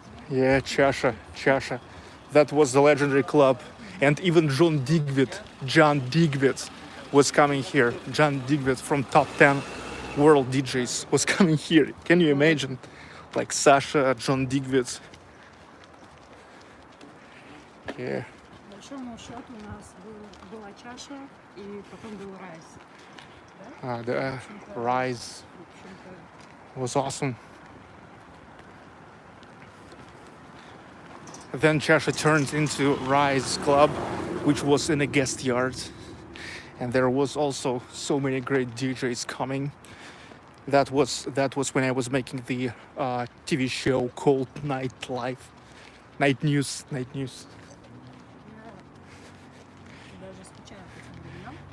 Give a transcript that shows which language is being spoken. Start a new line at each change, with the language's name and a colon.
English: Yeah, Chasha. That was the legendary club. And even John Digweed was coming here. John Digweed from top 10 world DJs was coming here. Can you imagine? Like Sasha, John Digweed. Yeah.
Russian: По большому счету у нас была чаша, и потом был райс.
English: The Rise
Russian: В общем-то,
English: was awesome. Then Chasha turned into Rise Club, which was in a guest yard. And there was also so many great DJs coming. That was when I was making the TV show called Nightlife. Night News.
Russian: я даже скучаю по этим временам.